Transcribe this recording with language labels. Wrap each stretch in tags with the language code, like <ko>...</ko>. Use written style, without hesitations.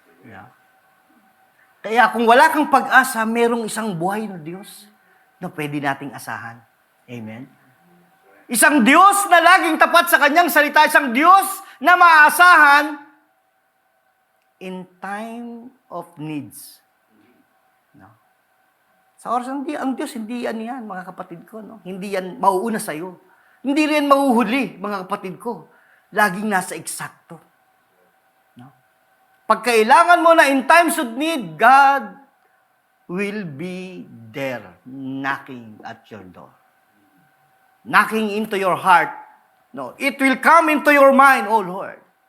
<tl>Yeah. Kaya kung wala kang pag-asa, merong isang buhay na Diyos na pwede nating asahan. Amen? Isang Diyos na laging tapat sa kanyang salita. Isang Diyos na maaasahan</tl> <en>in time of needs. No?</en> <tl>Sa oras ang Diyos, hindi yan, mga kapatid ko. No? Hindi yan mauuna sa'yo. Hindi rin mauhuli, mga kapatid ko. Laging nasa eksakto. No? Pag kailangan mo na</tl> <en>in times of need, God will be there, knocking at your door. Knocking into your heart. No, it will come into your mind, oh Lord.</en>